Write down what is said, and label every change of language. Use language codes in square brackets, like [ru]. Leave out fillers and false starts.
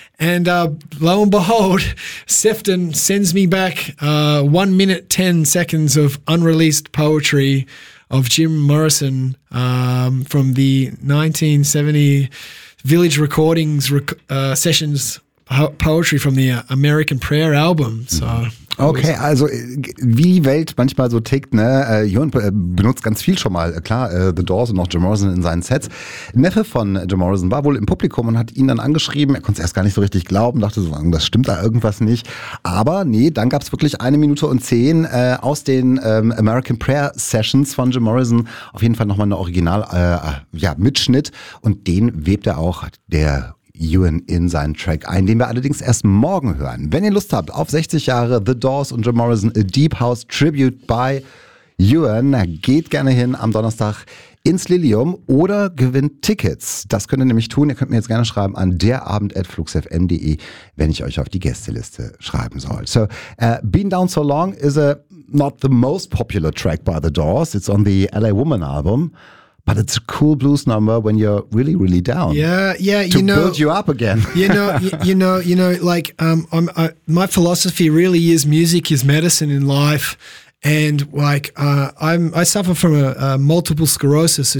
[en] And lo and behold, Sefton sends me back 1 minute, 10 seconds of unreleased poetry of Jim Morrison from the 1970 Village Recordings sessions poetry from the American Prayer album. So [de] okay, also wie die Welt manchmal so tickt, ne? Jörn benutzt ganz viel schon mal, klar, The Doors und auch Jim Morrison in seinen Sets. Neffe von Jim Morrison war wohl im Publikum und hat ihn dann angeschrieben. Er konnte es erst gar nicht so richtig glauben, dachte so, das stimmt da irgendwas nicht. Aber nee, dann gab es wirklich 1:10 aus den American Prayer Sessions von Jim Morrison. Auf jeden Fall nochmal eine Original-Mitschnitt. Und den webt er auch, der Ewan, in seinen Track ein, den wir allerdings erst morgen hören. Wenn ihr Lust habt auf 60 Jahre The Doors und Jim Morrison, A Deep House Tribute by Ewan, geht gerne hin am Donnerstag ins Lilium oder gewinnt Tickets. Das könnt ihr nämlich tun. Ihr könnt mir jetzt gerne schreiben an derabend@fluxfm.de, wenn ich euch auf die Gästeliste schreiben soll. [en] So, Been Down So Long is a not the most popular track by The Doors. It's on the LA Woman album. But it's a cool blues number when you're really, really down. Yeah, you know, to build you up again. My philosophy really is music is medicine in life, and like I suffer from a multiple sclerosis.